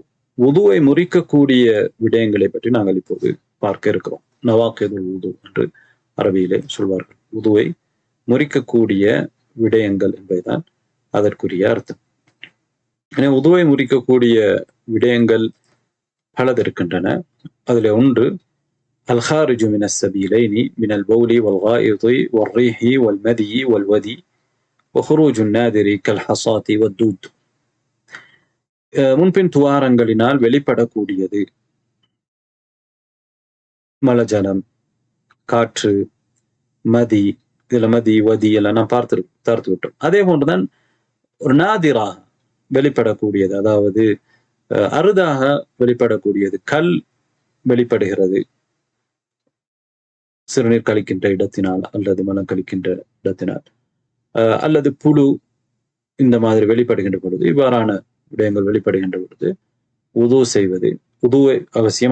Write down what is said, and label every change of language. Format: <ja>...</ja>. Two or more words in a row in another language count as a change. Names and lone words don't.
<ta>வுதுவை முறிக்கக்கூடிய விடயங்களை பற்றி நாங்கள் இப்போது பார்க்க இருக்கிறோம்.</ta> <ar>نواقض الوضوء</ar> <ta>என்று அரபியிலே சொல்வார்கள். வுதுவை முறிக்கக்கூடிய விடயங்கள் என்பதுதான் அதற்குரிய அர்த்தம். எனவே வுதுவை முறிக்கக்கூடிய விடயங்கள் பலது இருக்கின்றன. அதில் ஒன்று</ta> <ar>الخارج من السبيلين من البول والغائط والريح والمدي والودي وخروج النادر كالحصاة والدود.</ar> <ta>முன்பின் துவாரங்களினால் வெளிப்படக்கூடியது மலஜலம், காற்று, மதி, இதுல மதி வதி எல்லாம் நாம் பார்த்து விட்டோம். அதே போன்றுதான் ஒரு நாதிராக வெளிப்படக்கூடியது, அதாவது அரிதாக வெளிப்படக்கூடியது, கல் வெளிப்படுகிறது சிறுநீர் கழிக்கின்ற இடத்தினால் அல்லது மலம் கழிக்கின்ற இடத்தினால், அல்லது புழு இந்த மாதிரி வெளிப்படுகின்ற பொழுது, இவ்வாறான விடயங்கள் வெளிப்படுகின்ற பொழுது வுது செய்வது வுதுவை அவசியம்.</ta>